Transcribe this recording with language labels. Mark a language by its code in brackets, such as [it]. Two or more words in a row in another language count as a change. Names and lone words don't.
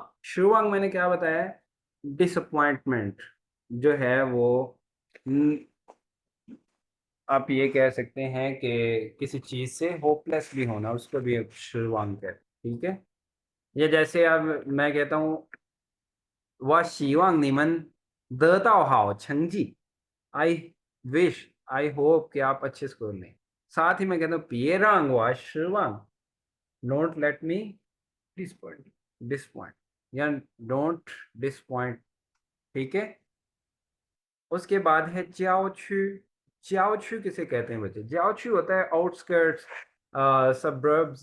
[hi] शिवांग मैंने क्या बताया है? डिसअपॉइंटमेंट जो है वो, न- आप ये कह सकते हैं कि किसी चीज से होपलेस भी होना, उसको भी एक शिवांग है, ठीक है। ये जैसे अब मैं कहता हूँ [zh] 我希望你们得到好成绩， [en] I I hope [hi] कि आप अच्छे स्कोर लें। साथ ही मैं कहता हूँ [zh] 别让我失望, [en] Don't let me disappoint, disappoint या don't disappoint, [hi] ठीक है। उसके बाद है ज्याओछू। ज्याओछू किसे कहते हैं बच्चे? ज्याओछू होता है [en] outskirts, suburbs.